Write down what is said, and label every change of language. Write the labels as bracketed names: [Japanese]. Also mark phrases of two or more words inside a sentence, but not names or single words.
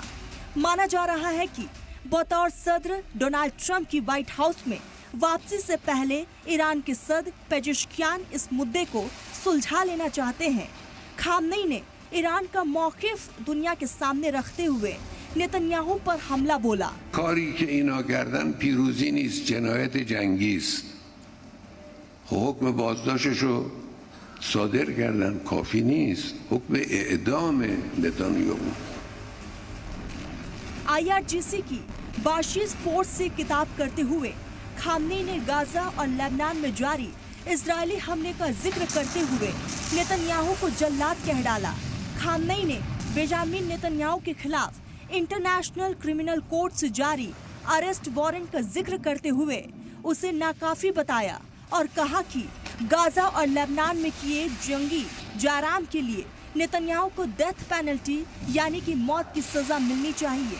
[Hindi] माना जा रहा है कि बतौर सदर डोनाल्ड ट्रंप की व्हाइट हाउस में वापसी से पहले ईरान के सदर पेजेश्कियान इस मुद्दे को सुलझा लेना चाहते हैं। खामनेई ने ईरान का मौकिफ दुनिया के सामने रखते हुए नेतन्याहू पर हमला बोला। [Persian] کاری که اینا کردن پیروزی نیست، جنایت جنگی است. حکم بازداشتشو صادر کردن، کافی نیست. حکم اعدام نتانیاهو. [Hindi] IRGC की बाशीज फोर्स से किताब करते हुए खामनेई ने गाजा और लेबनान में जारी इजरायली हमले का जिक्र करते हुए नेतन्याहू को जल्लाद कह डाला। खामनेई ने बेंजामिन नेतन्याहू के खिलाफ इंटरनेशनल क्रिमिनल कोर्ट से जारी [English] arrest warrant [Hindi] का जिक्र करते हुए उसे नाकाफी बताया और कहा कि गाजा और लेबनान में किए जंगी जाराम के लिए नेतन्याहू को [English] death penalty [Hindi] यानी कि मौत की सजा मिलनी चाहिए।